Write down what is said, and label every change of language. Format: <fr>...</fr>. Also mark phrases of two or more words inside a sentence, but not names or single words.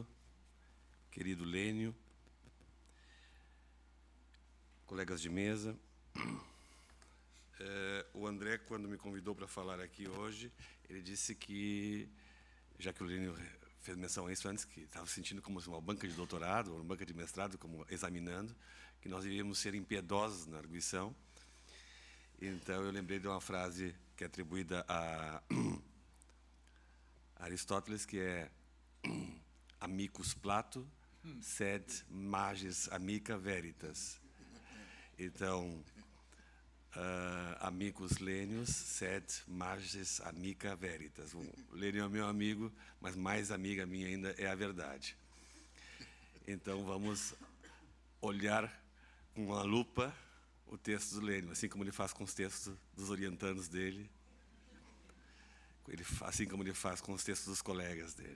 <pt>Querido Lênio, colegas de mesa, o André, quando me convidou para falar aqui hoje, ele disse que, já que o Lênio fez menção a isso antes, que estava se sentindo como uma banca de doutorado, ou uma banca de mestrado, como examinando, que nós devíamos ser impiedosos na arguição. Então, eu lembrei de uma frase que é atribuída a Aristóteles, que é</pt> <la>amicus Plato, sed magis amica veritas. Então, amicus Lênius, sed magis amica veritas.</la> <pt>O Lênio é meu amigo, mas mais amiga minha ainda é a verdade. Então, vamos olhar com uma lupa o texto do Lênio, assim como ele faz com os textos dos orientandos dele, assim como ele faz com os textos dos colegas dele.</pt>